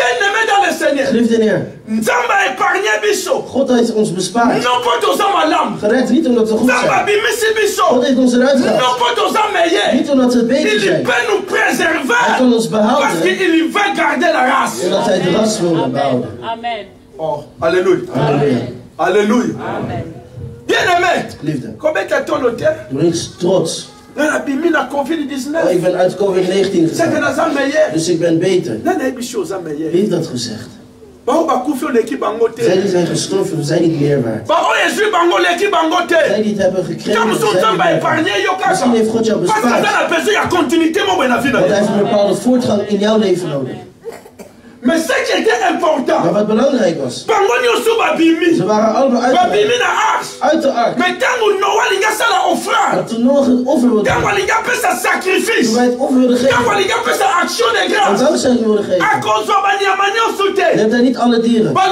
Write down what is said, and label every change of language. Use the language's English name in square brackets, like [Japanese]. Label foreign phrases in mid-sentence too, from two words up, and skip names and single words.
[Dutch] Geliefde Heer, God heeft ons bespaard. Gered niet omdat we goed zijn. God heeft ons eruit gehaald. Niet omdat we beter zijn. Hij kan ons behouden. Omdat hij de ras wilde behouden. Amen. Oh, halleluja. Halleluja. Halleluja. Amen. Bien-aimé. Liefde. Doe eens trots. Oh, ik ben uit COVID-19 gegaan. Dus ik ben beter. Wie heeft dat gezegd? Zij die zijn gestorven, zijn niet meer waard. Zij die het hebben gekregen, misschien heeft God jou bespaard. Want hij heeft een bepaalde voortgang in jouw leven nodig. [French] Mais ce qui était important, [Dutch] maar wat belangrijk was, ze waren allemaal uit de ark. Maar toen Noach het offer wilde geven, toen wij het offer wilden geven, en dankzijking wilden geven, je hebt daar niet alle dieren.